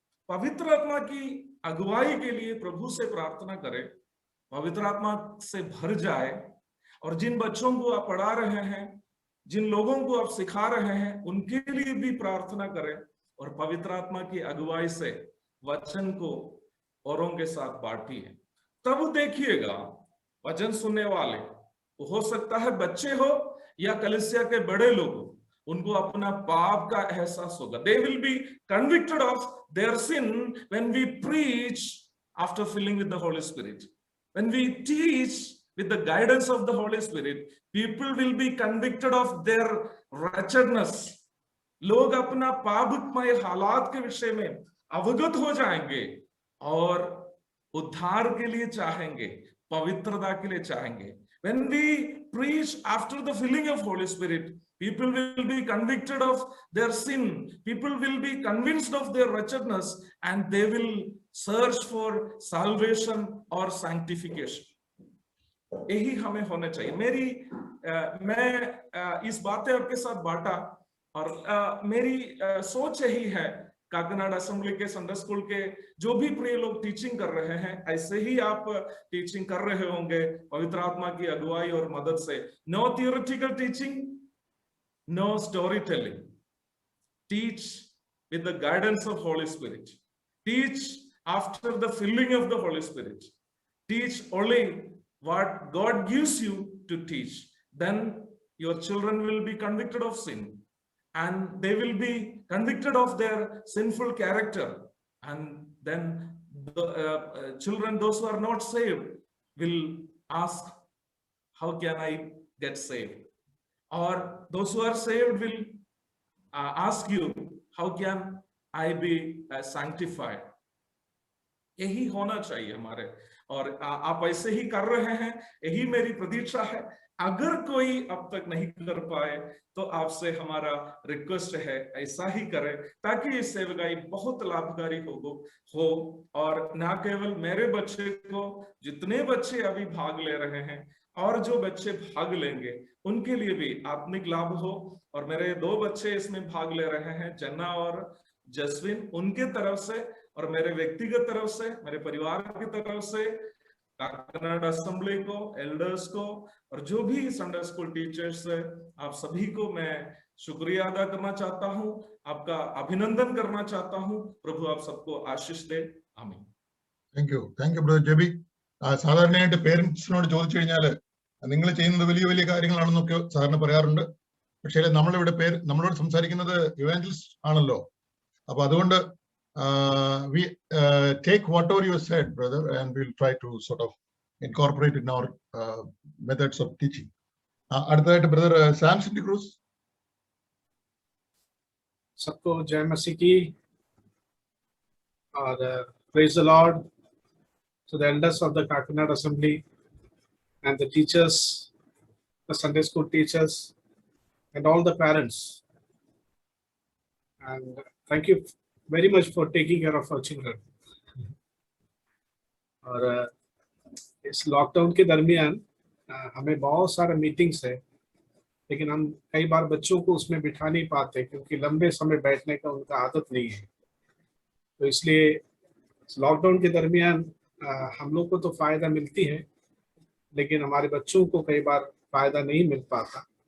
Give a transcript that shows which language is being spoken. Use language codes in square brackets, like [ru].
[hi] पवित्र आत्मा की अगुवाई के लिए प्रभु से प्रार्थना करें, पवित्र आत्मा से भर जाए, और जिन बच्चों को आप पढ़ा रहे हैं, जिन लोगों को आप सिखा रहे हैं, उनके लिए भी प्रार्थना करें और पवित्र आत्मा की अगुवाई से वचन को औरों के साथ बांटिए। तब देखिएगा वचन सुनने वाले, हो सकता है बच्चे हो या कलीसिया के बड़े लोग, उनको अपना पाप का एहसास होगा। [en] They will be convicted of their sin when we preach after filling with the Holy Spirit. When we teach with the guidance of the Holy Spirit, people will be convicted of their wretchedness. [hi] लोग अपना पापमय हालात के विषय में अवगत हो जाएंगे और उद्धार के लिए चाहेंगे, पवित्रता के लिए चाहेंगे। [en] When we preach after the filling of Holy Spirit, people will be convicted of their sin. People will be convinced of their wretchedness and they will search for salvation or sanctification. [hi] यही हमें होना चाहिए। मैं इस बातें आपके साथ बांटा और मेरी सोच यही है, काकनाड असेंबली के संडे स्कूल के जो भी प्रिय लोग टीचिंग कर रहे हैं, ऐसे ही आप टीचिंग कर रहे होंगे पवित्र आत्मा की अगुवाई और मदद से। [en] No theoretical teaching, no story telling. Teach with the guidance of holy spirit. Teach after the filling of the holy spirit. Teach only what God gives you to teach. Then your children will be convicted of sin and they will be convicted of their sinful character, and then the children, those who are not saved, will ask, how can I get saved? Or those who are saved will ask you, how can I be sanctified? [hi] यही होना चाहिए हमारे, और आप ऐसे ही कर रहे हैं, यही मेरी प्रतीक्षा है। अगर कोई अब तक नहीं कर पाए तो आपसे हमारा रिक्वेस्ट है, ऐसा ही करें ताकि ये सेवकाई बहुत लाभकारी हो और ना केवल मेरे बच्चे को, जितने बच्चे अभी भाग ले रहे हैं और जो बच्चे भाग लेंगे उनके लिए भी आत्मिक लाभ हो। और मेरे 2 बच्चे इसमें भाग ले रहे हैं, जन्ना और जसविन, उनके तरफ से और मेरे व्यक्तिगत तरफ से, मेरे परिवार की तरफ से, काकनाड असेंबली को, एल्डर्स को और जो भी संडे स्कूल टीचर्स है, आप सभी को मैं शुक्रिया अदा करना चाहता हूं, आपका अभिनंदन करना चाहता हूं। प्रभु आप सबको आशीष दे। आमीन। [en] Thank you brother Jeby. [ml] സാധാരണയായിട്ട് പേരൻസിനോട് ചോദിച്ചു കഴിഞ്ഞാൽ നിങ്ങൾ ചെയ്യുന്നത് വലിയ വലിയ കാര്യങ്ങളാണെന്നൊക്കെ സാധാരണ പറയാറുണ്ട്. പക്ഷേ നമ്മളോട് സംസാരിക്കുന്നത് ഇവാഞ്ചലിസ്റ്റ് ആണല്ലോ. അപ്പൊ അതുകൊണ്ട് [en] we take whatever you said, brother, and we'll try to sort of incorporate it in our methods of teaching. [ml] അടുത്തതായിട്ട് ബ്രദർ സാംസൺ ഡിക്രൂസ്. [hi] सबको जय मसीह की और [en] praise the Lord to the elders of the Kakinad Assembly and the teachers, the Sunday school teachers, and all the parents. And thank you very much for taking care of our children. [hi] और इस lockdown के दरमियान हमें बहुत सारे meetings है, लेकिन हम कई बार बच्चों को उसमें बिठा नहीं पाते क्योंकि लंबे समय बैठने का उनका आदत नहीं है। तो इसलिए लॉकडाउन के दरमियान हम लोग को तो फायदा मिलती है, लेकिन हमारे बच्चों को कई बार फायदा नहीं मिल पाता।